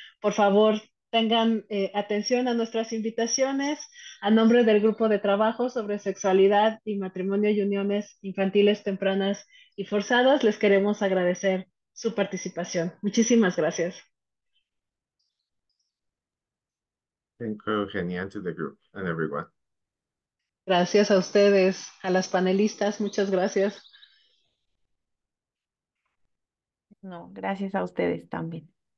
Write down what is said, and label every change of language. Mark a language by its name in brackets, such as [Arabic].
[Spanish] Por favor, tengan atención a nuestras invitaciones. A nombre del Grupo de Trabajo sobre Sexualidad y Matrimonio y Uniones Infantiles Tempranas y Forzadas, les queremos agradecer su participación. Muchísimas gracias. [English] Thank you, Eugenia, to the group and everyone. [Spanish] Gracias a ustedes, a las panelistas, muchas gracias. No, gracias a ustedes también.